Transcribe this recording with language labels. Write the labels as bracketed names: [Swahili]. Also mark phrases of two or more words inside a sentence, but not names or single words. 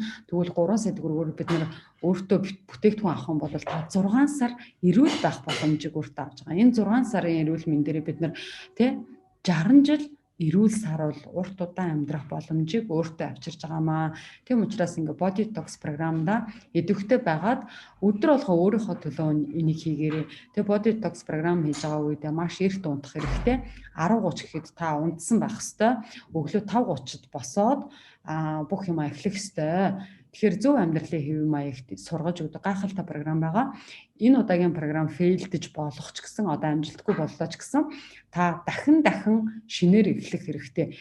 [Mongolian] Тэгвэл 3 сая төгрөгөөр бид нар өөртөө бүтээгдэхүүн авах юм бол та 6 сар эрүүл байх боломжийг өөртөө авч байгаа. Энэ 6 сарын эрүүл мэнд дээр бид нар 60 жил эрүүл саруул урт удаан амьдрах боломжийг өөртөө авчирж байгаамаа. Тийм учраас ингээ [English] body detox [Mongolian] програмда идэвхтэй байгаад өдөр болгоо өөрийнхөө төлөө энийг хийгээрэй. Тэгээ [English] body detox [Mongolian] програм хийж байгаа үед маш эрт унтах хэрэгтэй. 10:30 гэхэд та унтсан байх хэвээр. Өглөө 5:30-д босоод бүх юм эхлэх хэвээр. Тэгэхээр зөв амьдралын хэв маягт сургаж өгдөг гайхалтай програм байгаа. Энэ удаагийн програм фейлдэж болох ч гэсэн одоо амжилтгүй боллоо ч гэсэн та дахин шинээр эхлэх хэрэгтэй.